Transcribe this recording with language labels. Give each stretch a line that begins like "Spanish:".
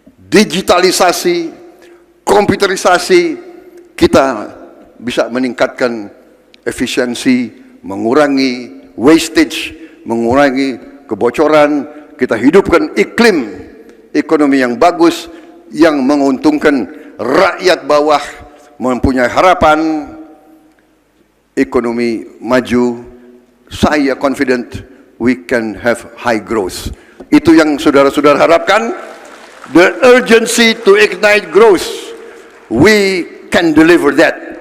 Indonesian: digitalisasi, komputerisasi, kita bisa meningkatkan efisiensi, mengurangi wastage, mengurangi kebocoran, kita hidupkan iklim ekonomi yang bagus, yang menguntungkan rakyat bawah, mempunyai harapan ekonomi maju. Saya
English: confident we can have high growth.
Indonesian: Itu yang saudara-saudara harapkan.
English: The urgency to ignite growth, we can deliver that.